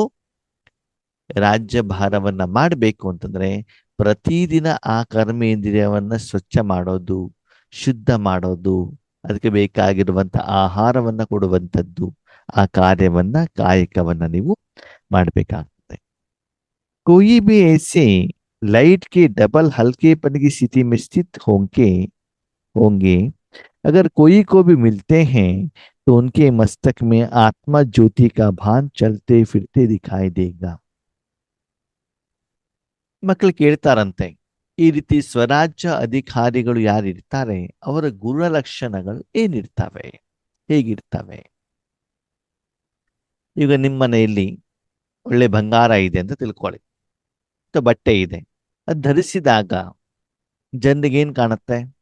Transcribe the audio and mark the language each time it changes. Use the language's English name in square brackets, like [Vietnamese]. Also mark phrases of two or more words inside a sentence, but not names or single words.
[Kannada] ರಾಜ್ಯಭಾರವನ್ನ ಮಾಡಬೇಕು ಅಂತಂದ್ರೆ ಪ್ರತಿದಿನ ಆ ಕರ್ಮೇಂದ್ರಿಯವನ್ನ ಸ್ವಚ್ಛ ಮಾಡೋದು, ಶುದ್ಧ ಮಾಡೋದು, ಅದಕ್ಕೆ ಬೇಕಾಗಿರುವಂತ ಆಹಾರವನ್ನ ಕೊಡುವಂಥದ್ದು, ಆ ಕಾರ್ಯವನ್ನ, ಕಾಯಕವನ್ನ ನೀವು ಮಾಡಬೇಕಾಗ್ತದೆ. [Hindi] कोई भी ऐसे लाइट के डबल हल्केपन की स्थिति में स्थित होंगे, अगर कोई को भी मिलते हैं तो उनके मस्तक में आत्मा ज्योति का भान चलते फिरते दिखाई देगा. [Kannada] ಮಕ್ಕಳು ಕೇಳ್ತಾರಂತೆ, ಈ ರೀತಿ ಸ್ವರಾಜ್ಯ ಅಧಿಕಾರಿಗಳು ಯಾರಿರ್ತಾರೆ ಅವರ ಗುಣಲಕ್ಷಣಗಳು ಏನಿರ್ತವೆ, ಹೇಗಿರ್ತವೆ? ಈಗ ನಿಮ್ಮ ಮನೆಯಲ್ಲಿ ಒಳ್ಳೆ ಬಂಗಾರ ಇದೆ ಅಂತ ತಿಳ್ಕೊಳ್ಳಿ, ಅಥವಾ ಬಟ್ಟೆ ಇದೆ, ಅದು ಧರಿಸಿದಾಗ ಜನರಿಗೆ ಏನ್ ಕಾಣುತ್ತೆ?